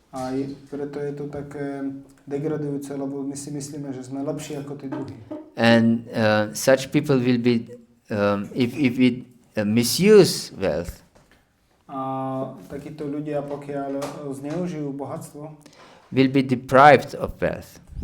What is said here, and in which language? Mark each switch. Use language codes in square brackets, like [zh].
[sk] A preto je to také degradujúce, lebo my si myslíme, že sme lepší ako tí druhí. [en] And such people will be, if we misuse wealth, [sk] a takíto ľudia, pokiaľ zneužijú bohatstvo, [en] will be deprived of wealth.